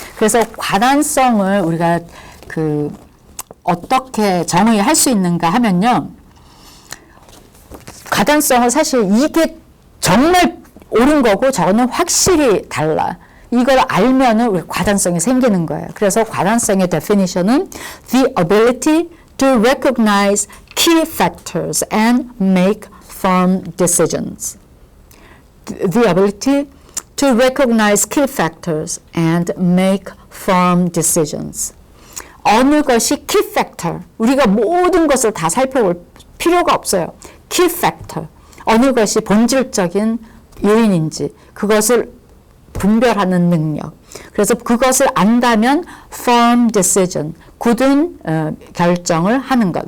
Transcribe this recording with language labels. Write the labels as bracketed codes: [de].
[ko] 그래서 과단성을 우리가 어떻게 정의할 수 있는가 하면요. 과단성은 사실 이게 정말 옳은 거고 저거는 확실히 달라. 이걸 알면은 우리 과단성이 생기는 거예요. 그래서 과단성의 [en] definition은 the ability to recognize key factors and make firm decisions. The ability to recognize key factors and make firm decisions. [ko] 어느 것이 key factor. 우리가 모든 것을 다 살펴볼 필요가 없어요. [en] key factor. [ko] 어느 것이 본질적인 요인인지 그것을 분별하는 능력. 그래서 그것을 안다면 firm decision, 굳은 결정을 하는 것.